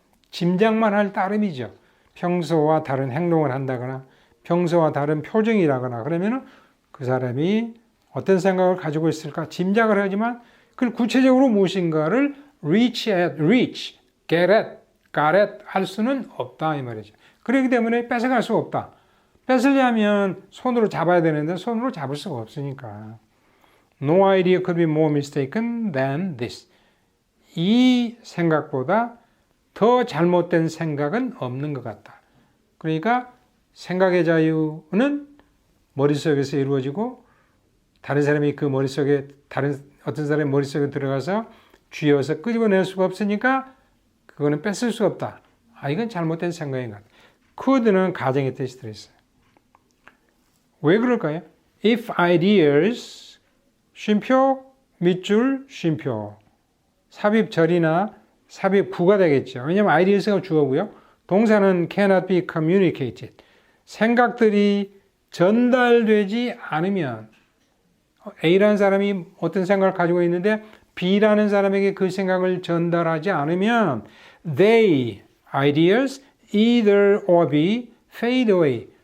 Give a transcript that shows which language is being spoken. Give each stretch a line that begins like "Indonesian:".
Korean: 짐작만 할 따름이죠. 평소와 다른 행동을 한다거나 평소와 다른 표정이라거나 그러면은 그 사람이 어떤 생각을 가지고 있을까 짐작을 하지만 그걸 구체적으로 무엇인가를
English: reach, get at, got at
Korean: 할 수는 없다 이 말이죠. 그렇기 때문에 뺏어갈 수가 없다. 뺏으려면 손으로 잡아야 되는데 손으로 잡을 수가 없으니까.
English: No idea could be more mistaken than this.
Korean: 이 생각보다 더 잘못된 생각은 없는 것 같다. 그러니까 생각의 자유는 머릿속에서 이루어지고 다른 사람이 그 머릿속에 어떤 사람의 머릿속에 들어가서 쥐어서 끄집어낼 수가 없으니까 그거는 뺏을 수 없다. 이건 잘못된 생각인 것 같다. could는 가정의 뜻이 들어있어요. 왜 그럴까요?
English: If ideas
Korean: 쉼표, 밑줄, 쉼표. 삽입절이나 삽입구가 되겠죠. 왜냐하면 ideas가 주어고요. 동사는
English: cannot be communicated.
Korean: 생각들이 전달되지 않으면 A라는 사람이 어떤 생각을 가지고 있는데 B라는 사람에게 그 생각을 전달하지 않으면
English: they, ideas, either or be fade away.